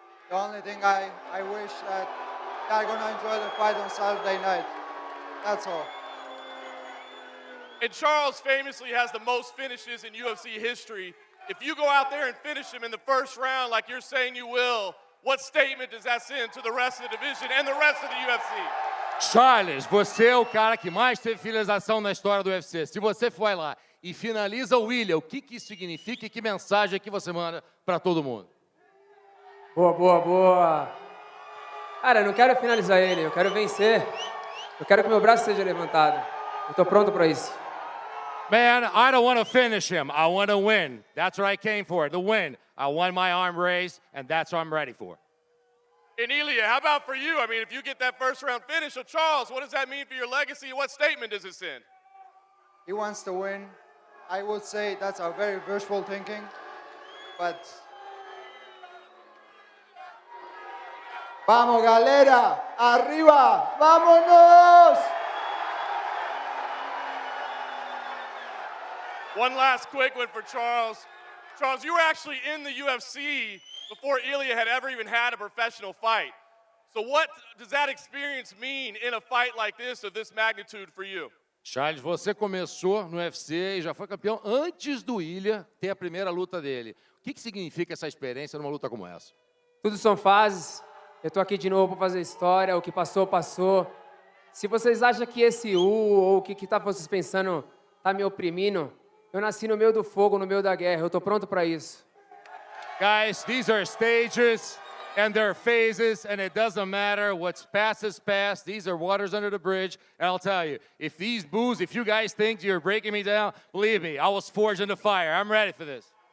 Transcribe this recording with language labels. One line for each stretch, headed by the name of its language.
English: The only thing I wish that they're going to enjoy the fight on Saturday night. That's all. And Charles famously has the most finishes in UFC history. If you go out there and finish him in the first round like you're saying you will, what statement does that send to the rest of the division and the rest of the UFC?
Portuguese: Charles, você é o cara que mais teve finalização na história do UFC. Se você for lá e finaliza o Ilia, o que isso significa e que mensagem que você manda para todo mundo? Boa. Cara, eu não quero finalizar ele, eu quero vencer. Eu quero que meu braço seja levantado. Eu tô pronto para isso.
English: Man, I don't want to finish him. I want to win. That's what I came for, the win. I want my arm raised, and that's what I'm ready for. And Ilia, how about for you? I mean, if you get that first round finish, so Charles, what does that mean for your legacy? What statement does it send? He wants to win. I would say that's a very visual thinking, but...
Portuguese: Vamos, galera!
Spanish: Arriba! Vámonos!
English: One last quick one for Charles. Charles, you were actually in the UFC before Ilia had ever even had a professional fight. So what does that experience mean in a fight like this of this magnitude for you?
Portuguese: Charles, você começou no UFC e já foi campeão antes do Ilia ter a primeira luta dele. O que significa essa experiência numa luta como essa? Tudo são fases. Eu tô aqui de novo para fazer história. O que passou, passou. Se vocês acham que esse ou o que tá vocês pensando tá me oprimindo, eu nasci no meio do fogo, no meio da guerra. Eu tô pronto para isso.
English: Guys, these are stages and they're phases, and it doesn't matter. What's past is past. These are waters under the bridge. And I'll tell you, if these boos, if you guys think you're breaking me down, believe me, I was forged in the fire. I'm ready for this.